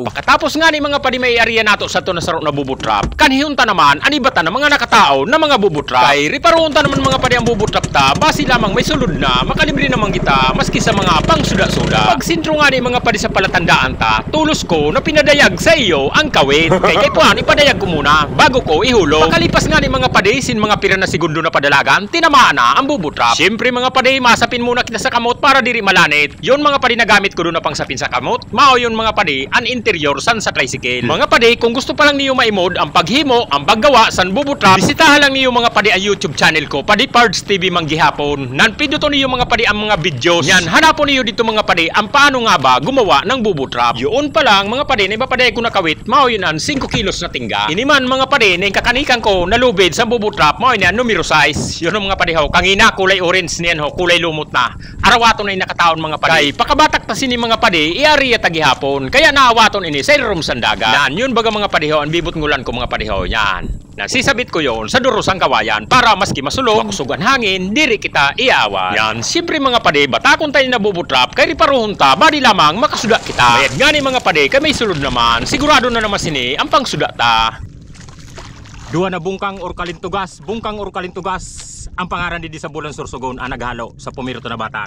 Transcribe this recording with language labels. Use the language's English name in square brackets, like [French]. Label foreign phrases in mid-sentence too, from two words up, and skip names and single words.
[Northern Sorsoganon] Pagkatapos nga ni mga pade may iariya nato sa to na sarong nabubutrap. Kanhiyun ta naman, anibata na mga nakataon na mga bubutrap. Kay riparoon ta naman mga pade ang bubutrap ta, basi lamang may sulod na, makalibre naman kita, maski sa mga pang suda-suda. Pag sintro nga ni mga pade sa palatandaan ta, tulos ko na pinadayag sa iyo ang kawit. Kay tuhan ipadayag ko muna bago ko ihulog. Pakalipas nga ni mga pade, sin mga pira na segundo na padalagan, tinamaan na ang bubutrap. Siyempre mga pade, masapin muna kita sa kamot para diri malanit. Yon mga pade na gamit ko doon na pang sapin sa kamot. Mao yon mga pade, an interior san sa tricycle. Mga pade, kung gusto pa lang niyo maimod ang paghimo, ang paggawa san bubutrap, bisitahan lang niyo mga pade ang YouTube channel ko, Padi Parts TV manggihapon. Nanpido to niyo mga pade ang mga videos. Yan, hanapon niyo dito mga pade ang [Filipino] paano nga ba gumawa ng bubutrap. [Northern Sorsoganon] Yun pa lang mga pade, na iba pade ko nakawit, mao yun ang 5 kilos na tingga. Iniman mga pade, na yung kakanikan ko nalubid sa bubutrap, mao yun ang numero 6. Yun ang mga pade ho, kangina kulay orange niyan ho, kulay lumot na. Arawaton na yung nakataon mga pade. Kay pakabatak ta sini mga pade, iariya tagihapon. Kaya naawaton ini sa irum sandaga. Yan, yun baga mga pade ho, ang bibot ngulan ko mga pade ho, yan. Nasisabit ko yon sa durusang kawayan para maski masulog, makusugan hangin, diri kita iawan. Yan, siyempre mga pade, batakon tayo na bubutrap, kay riparuhon ta, badi lamang makasuda kita. Bayad nga ni mga pade, kay may sulod naman, sigurado na naman sini ang pangsuda ta. Duwa na bungkang or kalintugas, ang pangaran di sa bulan Sorsogon ang naghalo sa pumiro na batak.